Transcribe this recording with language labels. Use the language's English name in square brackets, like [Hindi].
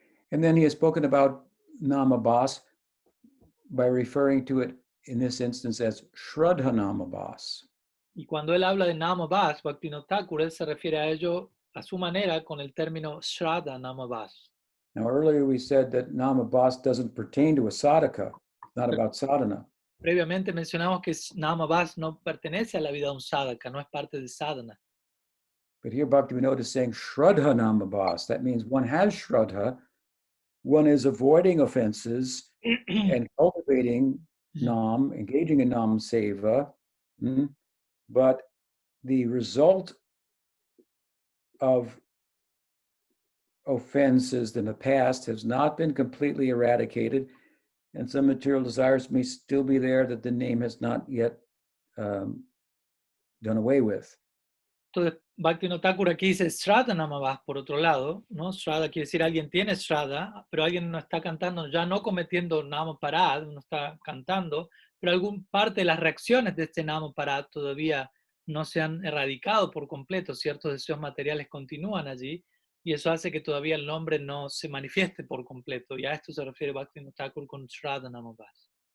[English] And then he has spoken about Namabhasa by referring to it in this instance as Suddha-nama. [Spanish] Y cuando él habla de Namabhasa, Bhaktivinoda Thakur, él se refiere a ello a su manera con el término Suddha-nama. [English] Now, earlier we said that Namabhasa doesn't pertain to a sadhaka, not about sadhana. [Spanish] Previamente mencionamos que Namabhasa no pertenece a la vida de un sadhaka, no es parte de sadhana. [English] But here Bhaktivinoda is saying Shraddha Namabhasa. That means one has Shraddha, one is avoiding offenses and cultivating Nam, engaging in Nam Seva, but the result of offenses in the past has not been completely eradicated, and some material desires may still be there that the name has not yet done away with. [Spanish] Entonces, Bhaktivinoda Thakur aquí dice Shraddha Namabhasa, por otro lado, ¿no? Shraddha quiere decir alguien tiene Shraddha, pero alguien no está cantando, ya no cometiendo Namaparadha, no está cantando, pero alguna parte de las reacciones de este Namaparadha todavía no se han erradicado por completo, ciertos deseos materiales continúan allí, y eso hace que todavía el nombre no se manifieste por completo, y a esto se refiere Bhaktivinoda Thakur con Shraddha Namabhasa.